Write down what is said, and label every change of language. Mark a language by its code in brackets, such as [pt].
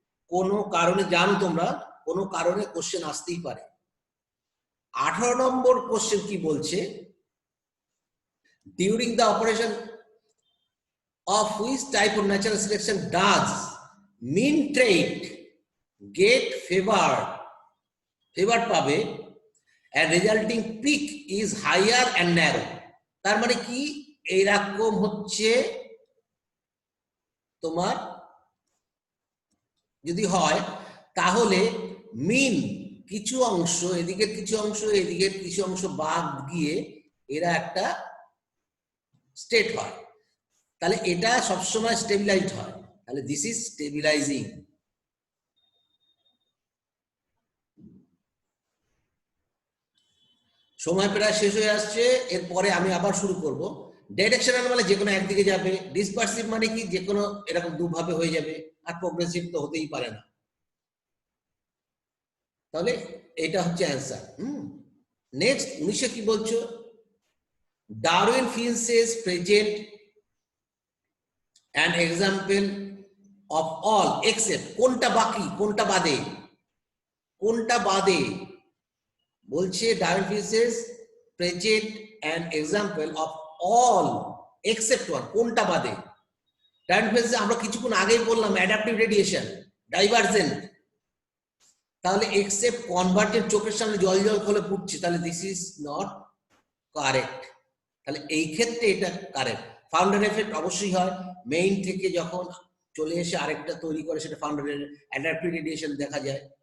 [bn] কোনো কারণে জানো তোমরা, কোনো কারণে কোশ্চেন আসতেই পারে। 18 নম্বর কোশ্চেন কি বলছে? [en] During the operation of which type of natural selection does mean trait get favored পাবে and resulting peak is higher and narrow? [bn] তার মানে কি এইরকম হচ্ছে তোমার যদি হয়, তাহলে মিন কিছু অংশ এদিকে, কিছু অংশ এদিকে, কিছু অংশ বাদ গিয়ে এরা একটা স্টেট হয়, তাহলে এটা সবসময় স্টেবিলাইজড হয়। [en] তাহলে this is stabilising. [bn] সময় প্রায় শেষ হয়ে আসছে, এরপরে আমি আবার শুরু করব। ডাইরেকশনাল মানে যে কোনো একদিকে যাবে, ডিসপারসিভ মানে কি যে কোনো এরকম দুভাবে হয়ে যাবে, আর প্রোগ্রেসিভ তো হতেই পারে না। তাহলে এটা হচ্ছে অ্যান্সার। নেক্সট 19 কি বলছো? [en] Darwin finches present an example of all except, [bn] কোনটা বাকি কোনটা বাদে? কোনটা বাদে বলছে? [en] Darwin finches present an example of all except one, [bn] কোনটা বাদে? ডারউইন ফিন্সেস আমরা কিছুক্ষণ আগেই বললাম অ্যাডাপটিভ রেডিয়েশন, ডাইভারজেন্ট। তাহলে এক্সেপ্ট কনভার্জেন্ট, চোখের সামনে জল করে পড়ছে, তাহলে [en] This is not correct. [bn] তাহলে এই ক্ষেত্রে এটা কারেক্ট। ফাউন্ডার এফেক্ট অবশ্যই হয়, মেইন থেকে যখন চলে এসে আরেকটা তৈরি করে, সেটা ফাউন্ডারের অ্যাডাপটিভ রেডিয়েশন দেখা যায়।